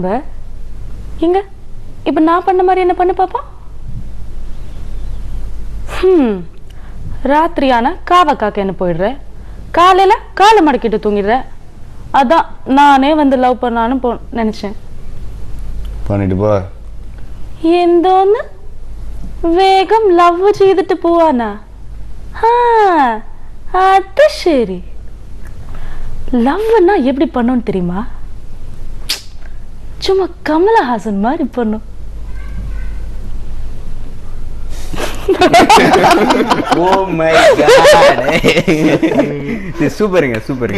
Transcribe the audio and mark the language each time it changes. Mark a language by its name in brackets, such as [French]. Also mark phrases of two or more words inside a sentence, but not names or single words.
[Tamil] எங்க இப்ப நான் பண்ண மாதிரி என்ன பண்ண பாப்பா? ராத்திரியான காவ காக்க என்ன போயிடுற, காலையில காலை மடக்கிட்டு தூங்கிடுற. அதான் நானே வந்து லவ் பண்ணான்னு நினைச்சேன். பண்ணிட்டு போ. [Malayalam] എന്തോന്ന് വേഗം ലവ് ചെയ്തിട്ട് പോവാനാ? അത് ശരി. [Tamil] லவ்னா எப்படி பண்ணணும் தெரியுமா? சும்மா கமலஹாசன் மாதிரி பண்ணும். [English] Oh my God, [Tamil] இது சூப்பருங்க சூப்பருங்க.